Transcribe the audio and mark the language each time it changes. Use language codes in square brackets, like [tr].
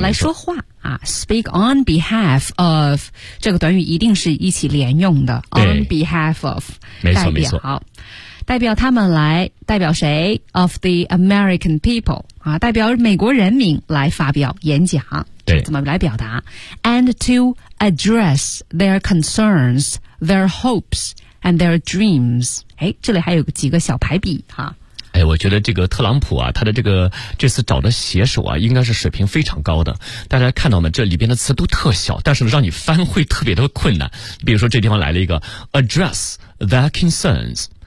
[zh] 来说话啊 ， [en] speak on behalf of， [zh] 这个短语一定是一起连用的 ，on behalf of，没错没错，代表他们来代表谁 ？ [en] of the American people [zh] 啊，代表美国人民来发表演讲。对，怎么来表达 [en] ？And to address their concerns, their hopes, and their dreams。 [zh] 哎，这里还有几个小排比哈。哎，我觉得这个特朗普啊，他的这次找的写手啊，应该是水平非常高的。大家看到没？这里边的词都特小，但是呢，让你翻会特别的困难。比如说，这地方来了一个 address their concerns。